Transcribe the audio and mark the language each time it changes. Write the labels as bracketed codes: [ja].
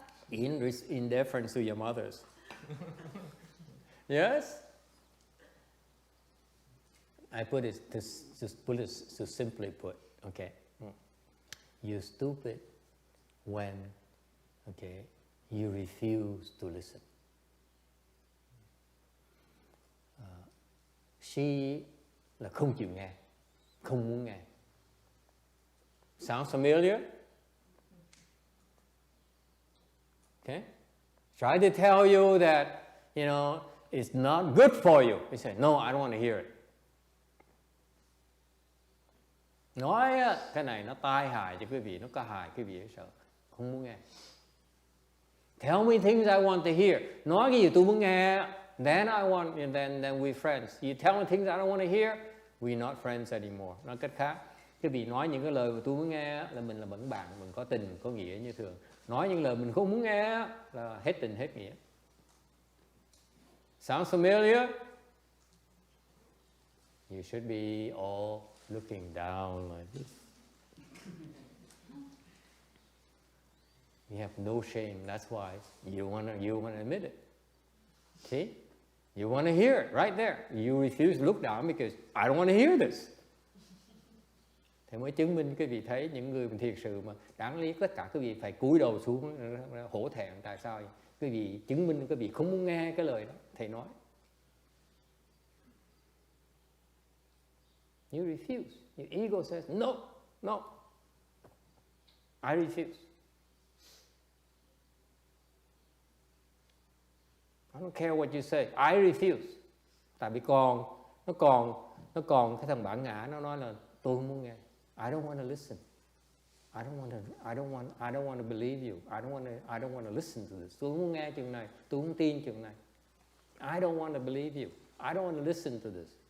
[en] In deference to your mothers. Yes. I put it to simply put. Okay. You're stupid when, you refuse to listen. [vi] She là không chịu nghe, không muốn nghe. [en] Sounds familiar? Okay. Try to tell you that, it's not good for you. You say, no, I don't want to hear it. [vi] Nói cái này nó tai hại cho quý vị, nó có hại quý vị sợ, không muốn nghe. [en] Tell me things I want to hear. [vi] Nói cái gì tôi muốn nghe, [en] then I want, and then we're friends. You tell me things I don't want to hear, we're not friends anymore. [vi] Nói cách khác, quý vị nói những cái lời mà tôi muốn nghe là mình là vẫn bạn, mình có tình, có nghĩa như thường. Nói những lời mình không muốn nghe là hết tình, hết nghĩa. [en] Sounds familiar? You should be all looking down like this. You have no shame. That's why you wanna admit it. See? You want to hear it right there. You refuse to look down because I don't want to hear this. [vi] Thì mới chứng minh quý vị thấy những người mình thiệt sự mà đáng lý tất cả quý vị phải cúi đầu xuống hổ thẹn. Tại sao? Quý vị chứng minh quý vị không muốn nghe cái lời đó thầy nói. [en] You refuse. Your ego says no, no. I refuse. I don't care what you say. I refuse. [vi] Tại vì nó còn Nó còn cái thằng bản ngã nó nói là tôi không muốn nghe. [en] I don't want to listen. I don't want to believe you. I don't want to listen to this. [vi] Tôi không muốn nghe chuyện này, tôi không tin chuyện này. [en] I don't want to believe you. I don't want to listen to this.